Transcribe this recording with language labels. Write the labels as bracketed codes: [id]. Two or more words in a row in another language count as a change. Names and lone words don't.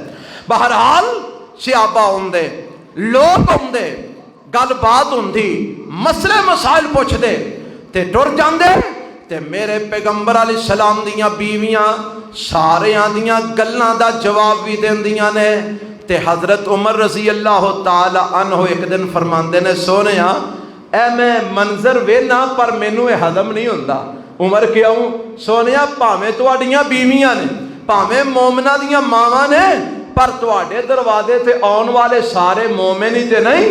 [pa] بہرحال صحابہ ہندے، لوگ ہندے، گل بات ہندی، مسلے مسائل پچھدے تے ٹر جاندے. تے میرے پیغمبر علیہ السلام دیاں بیویاں ساریاں دیاں گلاں دا جواب بھی دیندیاں نے. تے حضرت عمر [ar] رضي الله تعالى عنه [pa] ایک دن فرماندے نے، سوہنیا اے میں منظر ویہنا پر مینوں یہ ہضم نہیں ہندا. عمر کیوں? سوہنیا بھاویں تہاڈیاں بیویاں نے، بھاویں مومناں دیاں ماواں نے، پر تہاڈے دروازے تے آؤن والے سارے مومن ہی تے نہیں.